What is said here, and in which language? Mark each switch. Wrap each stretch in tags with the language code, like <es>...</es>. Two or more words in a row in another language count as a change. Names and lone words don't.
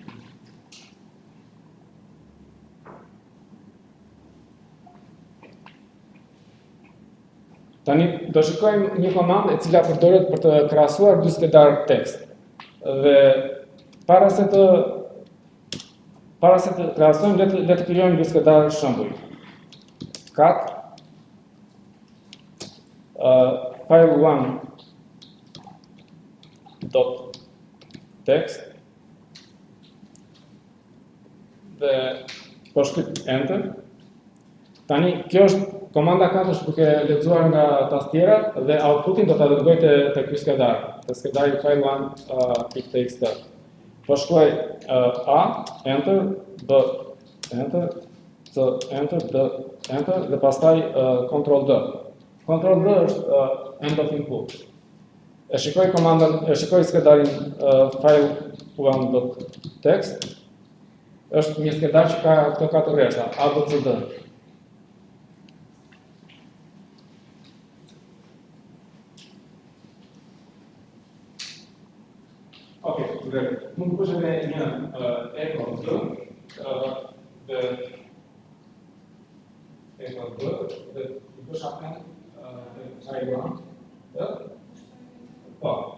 <sq>Tani do shikojmë një komandë e cila përdoret për të krahasuar dy skedar tekst. Dhe para se të krahasojmë, le të krijojmë dy skedar shembull. Cat file1 .text dhe po shtyp enter. Tani kjo është komanda 4 është duke lexuar nga tastiera dhe outputin do ta dërgoj te ky skedar, te skedari file1.txt. Po shkruaj A, enter, B, enter, C, enter, D, enter dhe pastaj Ctrl D. Ctrl D është</sq> <en>end of input.</en> <sq>E shikoj skedarin file1.txt. Është një skedar që ka këto 4 rreshta, A, B, C, D. Okej, dhe mund të bësh edhe një echo D, dhe echo D, dhe i bësh append file1, po.</sq>